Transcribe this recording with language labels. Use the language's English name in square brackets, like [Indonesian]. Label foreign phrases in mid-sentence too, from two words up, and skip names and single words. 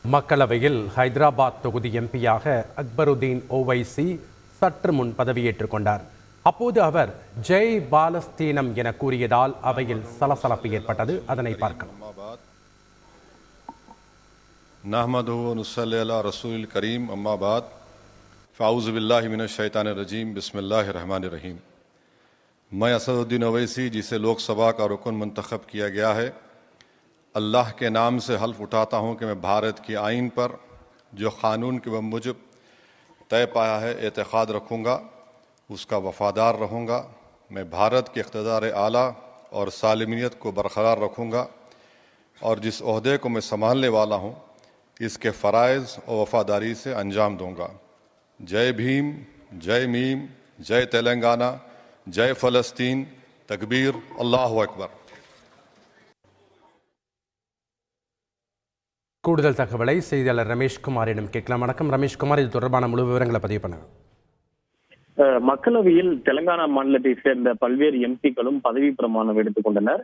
[Tamil] மக்களவையில் ஹைதராபாத் தொகுதி எம்பியாக அக்பருதீன் ஓவைசி சற்று முன் பதவியேற்றுக் கொண்டார். அப்போது அவர் ஜெய் பாலஸ்தீனம் என கூறியதால் அவையில் சலசலப்பு ஏற்பட்டது. அதனை பார்க்கலாம். [Arabic] نحمده ونصلي على رسوله الكريم أما بعد فأعوذ بالله من الشيطان الرجيم بسم الله الرحمن الرحيم. [Urdu] میں اسدالدین اویسی جسے لوک سبھا کا رکن منتخب کیا گیا ہے، اللہ کے نام سے حلف اٹھاتا ہوں کہ میں بھارت کی آئین پر جو قانون کے موجب طے پایا ہے اعتقاد رکھوں گا، اس کا وفادار رہوں گا. میں بھارت کے اقتدار اعلیٰ اور سالمیت کو برقرار رکھوں گا اور جس عہدے کو میں سنبھالنے والا ہوں اس کے فرائض اور وفاداری سے انجام دوں گا. جے بھیم، جے میم، جے تلنگانہ، جے فلسطین، تکبیر, [Arabic] الله أكبر. [Tamil] கூடுதல் தகவலை செய்தியாளர் ரமேஷ்குமாரிடம் கேட்கலாம். வணக்கம் ரமேஷ்குமார், இது தொடர்பான முழு விவரங்களை பதிவு பண்ணுங்க. மக்களவையில் தெலங்கானா மாநிலத்தை சேர்ந்த பல்வேறு எம்பிக்களும் பதவி பிரமாணம் எடுத்துக் கொண்டனர்.